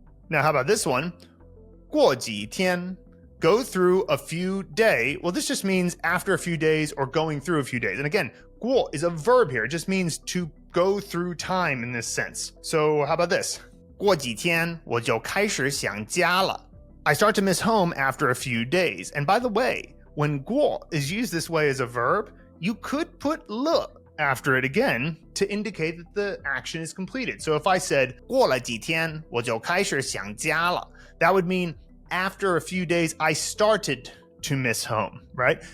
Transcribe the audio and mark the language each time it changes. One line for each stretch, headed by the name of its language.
English: Now, how about this one? 过几天, go through a few day. Well, this just means after a few days or going through a few days. And again, 过 is a verb here. It just means to go through time in this sense. So how about this?
Chinese: 过几天我就开始想家了.
English: I start to miss home after a few days. And by the way, when 过 is used this way as a verb, you could put 了 after it again to indicate that the action is completed. So if I said
Chinese: 过了几天我就开始想家了,
English: that would mean after a few days I started to miss home, right?